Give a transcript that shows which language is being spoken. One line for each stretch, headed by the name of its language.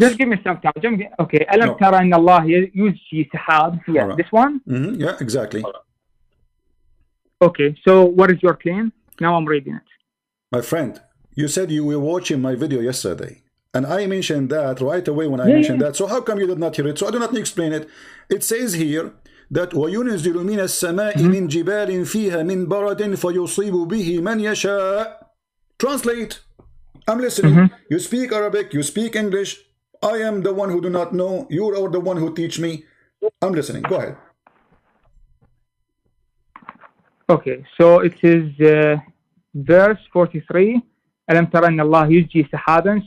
English: Just give me some time. Okay.
Arabic: Alam tara inna Allah yuzji sahab.
English: Yeah, this one? Yeah, exactly. Okay, so what is your claim? Now I'm reading it. My friend, you said you were watching my video yesterday. And I mentioned that right away when I mentioned that. So how come you did not hear it? So I do not need to explain it. It says here that
Arabic: وَيُنْزِلُ مِنَ السَّمَاءِ مِنْ جِبَالٍ فِيهَا مِنْ بَرَدٍ فَيُصِيبُ بِهِ مَنْ يَشَاءُ.
English: Translate. I'm listening. You speak Arabic, you speak English. I am the one who do not know. You are the one who teach me. I'm listening. Go ahead. Okay, so it is verse 43.
Arabic: Alam tara inna Allah yuzji sahaban.